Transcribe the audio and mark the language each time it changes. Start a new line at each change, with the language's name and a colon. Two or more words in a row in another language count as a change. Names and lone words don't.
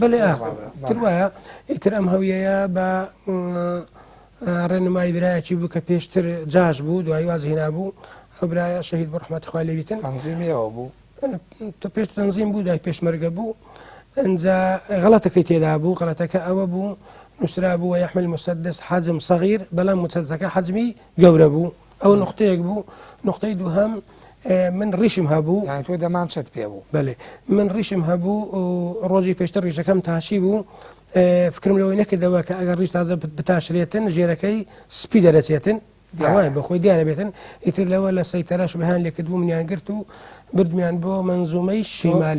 Central Kurdish: بڵێ تروایە ئیتر ئەم هەویەیە بە ڕێنمای برایەکی بوو کە پێشتر جاش بوو دوای وازهێنا بوو ئەو برایە شەهید بە ڕەحمەتی خوای لێبیتن تەنزیمیەوە بوو پێش تەنزیم بوو دوای پێشمەرگە بوو ئەنجا غەڵەتەکەی تێدا بوو غەڵەتەکە ئەوە بوو نووسرا بوو
Arabic: ويحمل مسدس حجم صغير
Central Kurdish: بەڵام مسدسەکە حجمی گەورە بوو ئەو نقطەیەک بوو نقطەی دووهەم من ڕیشم هەبوو تۆ دەمانچەت پێ بوو بەێ من ڕیشم هەبوو ڕۆژی پێشتر ڕیشەکەم تاشی بوو فکرم لەوەی نەکردەوە کە ئەگەر ڕیش تازە بتاشرێتن ژێرەکەی سپی دەرەچێتن داوای بەخۆی دیارە بێتن ئیتر لەوە لە سەیتەرەش بەهان لێکرد بوو منیان گرت و بردمیان بۆ منزومەی شیمالی